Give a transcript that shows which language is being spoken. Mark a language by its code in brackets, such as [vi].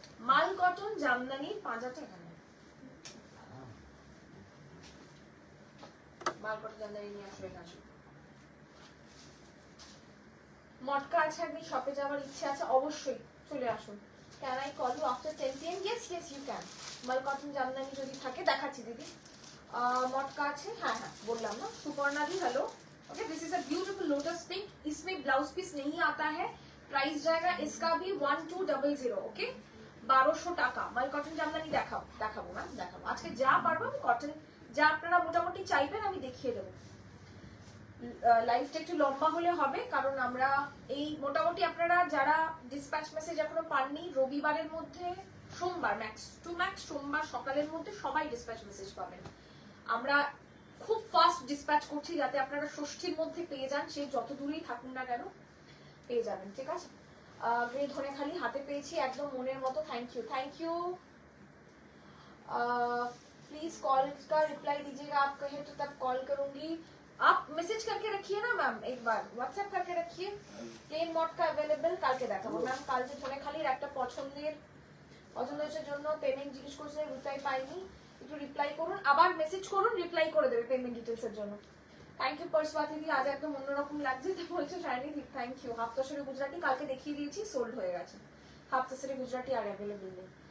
[bn] মাল কটন জামদানির পাঁজাটা এখানে, মাল কটন জামদানি নিয়ে আসবে আসুন। মটকা আছে, একদিন শপে যাওয়ার ইচ্ছে আছে, অবশ্যই চলে আসুন। [en] Can I call you after 10 PM? Yes yes you can. [bn] মাল কটন জামদানি যদি থাকে দেখাচ্ছি দিদি। मटका আছে, হ্যাঁ হ্যাঁ বললাম না। [hi] सुपर्णा दी hello. [en] okay, this is a beautiful lotus pink, [hi] इसमें ब्लाउज पीस नहीं आता है। प्राइस जाएगा इसका भी 1200। ओके, 1200 টাকা। [bn] মাল কটন জামদানি দেখাবো ম্যাম, দেখাবো আজকে যা পারবো আমি কটন, যা আপনারা মোটামুটি চাইবেন আমি দেখিয়ে দেবো। লাইভটা একটু লম্বা হলে হবে, কারণ আমরা এই মোটামুটি আপনারা যারা ডিসপ্যাচ মেসেজ এখনো পাননি, রবিবারের মধ্যে, সোমবার ম্যাক্স টু ম্যাক্স সোমবার সকালের মধ্যে সবাই ডিসপ্যাচ মেসেজ পাবেন। আমরা খুব ফাস্ট ডিসপ্যাচ করছি যাতে আপনারা ষষ্ঠীর মধ্যে পেয়ে যান, সে যত দূরেই থাকুন না কেন পেয়ে যাবেন, ঠিক আছে। গ্রে ধনেখালি হাতে পেয়েছি একদম মনের মতো, thank you thank you. [hi] Please call का रिप्लाई दीजिएगा, आप कहे तो तब कॉल करूंगी। आप मैसेज करके रखिए ना मैम, एक बार व्हाट्सएप करके रखिए। प्लेन मॉड का अवेलेबल [bn] কালকে দেখাবো ম্যাম। কাল যে ধনেখালির একটা পছন্দের জন্য পেমেন্ট জিজ্ঞেস করছে, রিপ্লাই পাইনি, একটু রিপ্লাই করুন, আবার মেসেজ করুন, রিপ্লাই করে দেবে পেমেন্ট ডিটেইলস এর জন্য। থ্যাংক ইউ পরশবাতি দি, আজ একদম অন্যরকম লাগছে তো বলছে shiny the, thank you. হাফতাসরে Gujarati কালকে দেখিয়ে দিয়েছি, সোল্ড হয়ে গেছে। হাফতাসরে গুজরাটি আর অ্যাভেলেবল নেই।